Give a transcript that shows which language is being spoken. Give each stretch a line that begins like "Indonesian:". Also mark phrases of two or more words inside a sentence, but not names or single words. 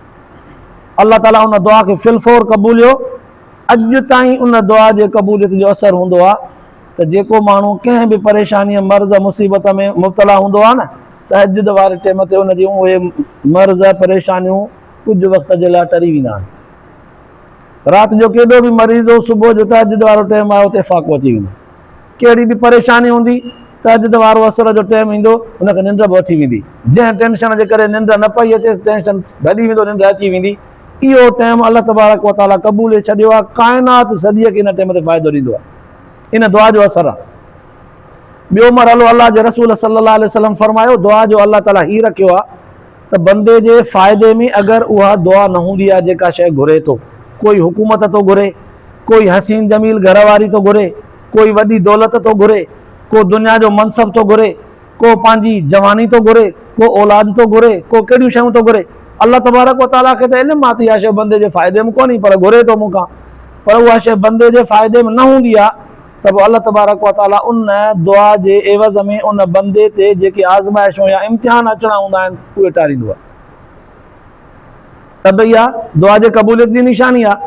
Sindhi: अल्लाह ताला उन दुआ खे फिलफोर क़बूलियो। अॼु ताईं उन दुआ जे क़बूलियत जो असरु हूंदो आहे त जेको माण्हू कंहिं बि परेशानीअ, मर्ज़, मुसीबत में मुब्तला हूंदो आहे न, तहज्जुद वारे टाइम ते उन जूं उहे मर्ज़, परेशानियूं कुझु वक़्त जे लाइ टरी वेंदा आहिनि। राति जो केॾो बि मरीज़ हो, सुबुह जो तहज्जुद वारो टाइम आयो त फ़ाक़ो अची वेंदो। कहिड़ी बि परेशानी हूंदी, तहज्जुद वारो असर जो टाइम ईंदो, उनखे निंड बि अची वेंदी। जंहिं टेंशन जे करे निंड न पई अचेसि, टेंशन भॼी वेंदो, निंड अची वेंदी। इहो टाइम अल्लाह तबारक व तआला क़बूले छॾियो आहे। काइनात सॼीअ खे इन टाइम ते फ़ाइदो ॾींदो आहे। इन दुआ जो असरु आहे। ॿियो मरहलो अल्लाह जे रसूल
Arabic: صلى الله عليه وسلم
Sindhi: फरमायो, दुआ जो अल्लाह ताला हीअ रखियो आहे त बंदे जे फ़ाइदे में अगरि उहा दुआ न हूंदी आहे जेका शइ घुरे थो, कोई हुकूमत थो घुरे, कोई हसीन जमील घरवारी थो घुरे, कोई वॾी दौलत थो घुरे, को दुनिया जो मनसब थो घुरे, को पंहिंजी जवानी थो घुरे, को औलाद थो घुरे, को कहिड़ियूं शयूं थो घुरे। अल्लाह तबारक व तआला खे त इल्मु आहे त इहा शइ बंदे जे फ़ाइदे में कोन्हे, पर घुरे थो मूंखां। पर उहा शइ बंदे जे फ़ाइदे में न हूंदी आहे त पोइ अल्लाह तबारक व ताला उन दुआ जे एवज़ में उन बंदे ते जेके आज़माइशूं या इम्तिहान अचणा हूंदा आहिनि उहे टारींदो आहे। त भई इहा दुआ जे क़बूलियत जी निशानी आहे।